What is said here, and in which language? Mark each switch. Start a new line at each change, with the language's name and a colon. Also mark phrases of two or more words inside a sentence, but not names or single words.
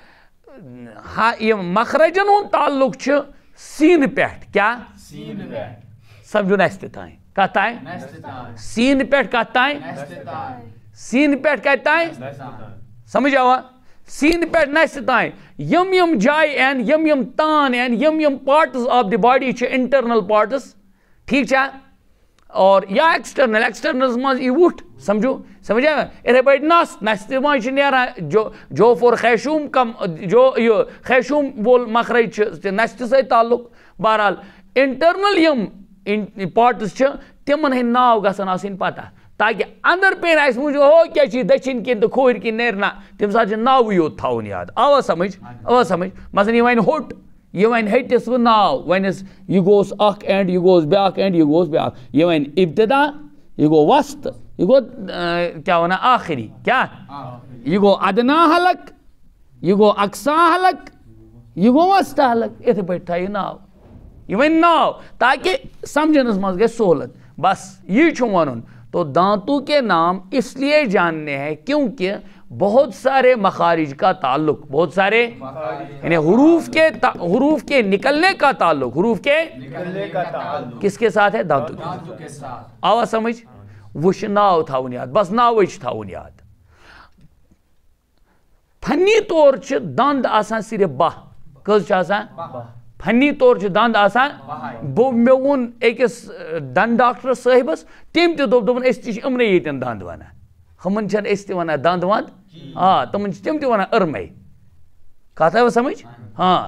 Kashmiri: یہ مخرجن ہُنٛد تعلق چھُ سیٖنہٕ پٮ۪ٹھ کیٛاہ سمجھُن اَسہِ تہِ تانۍ کتھ تانۍ سیٖنہٕ پٮ۪ٹھ کتھ تانۍ سیٖنہٕ پٮ۪ٹھ کتہِ تانۍ سمجھ آوا سیٖنہٕ پٮ۪ٹھ نَستہِ تانۍ یِم جایہِ یِن یِم تان یِن یِم
English: parts of the body
Kashmiri: چھِ
English: internal parts
Kashmiri: ٹھیک چھا اور یا ایکسٹرنلس منٛز ای وُٹھ سمجھو سمجھ آیا یِتھے پٲٹھۍ نس تہِ منٛز چھِ نیران جوف اور خیشوم کم یہ خیشوم وول مخرج چھِ نستہِ سۭتۍ تعلق بہرحال انٹرنل یِم پارٹس چھِ تِمن ہٕنٛدۍ ناو گژھن آسٕنۍ پتہ تاکہ اندر پین آسہِ موٗجوٗب ہو کیٛاہ چھِ دٔچھِنۍ کِنۍ تہٕ کھوٗرۍ کِنۍ نیرِ نہ تمہِ ساتہٕ چھُ ناوٕے یوت تھاوُن یاد آوا سمجھ مثلاً یہِ وَنہِ ہوٚٹ یہ ون ہٹس وہ ناو ونس یہ گوس اخ اینڈ یہ گوس بیاکھ اینڈ یہ گوس بیاکھ یہ ون ابتدا یہ گو وسط یہ گو کیا ونا آخری کیا یہ گو ادنا حلق یہ گو اقصا حلق یہ گو وسط حلق اتھے پٲٹھۍ تھایہِ ناو یہ ون ناو تاکہ سمجھنس منٛز گژھِ سہولت بس یہ چھُ ونُن
Urdu: تو دانتوں کے نام اس لیے جاننے ہیں کیونکہ بہت سارے مخارج کا تعلق بہت سارے یعنی حروف کے نکلنے کا تعلق حروف کے کس کے ساتھ ہے دانتوں کے ساتھ
Kashmiri: آوا سمجھ وہ چھُ ناو تھاوُن یاد بس ناوٕے چھُ تھاوُن یاد فنی طور چھِ دند آسان صرف باہ کٔژ چھِ آسان فنی طور چھِ دند آسان مےٚ ووٚن أکِس دند ڈاکٹر صٲحبس تٔمۍ تہِ دوٚپُن أسۍ تہِ چھِ یِمنٕے ییٚتٮ۪ن دند ونان ہُمن چھنہٕ أسۍ تہِ ونان دند وند ہاں تِمن چھِ تِم تہِ ونان ارمے کتھ آوا سمجھ ہاں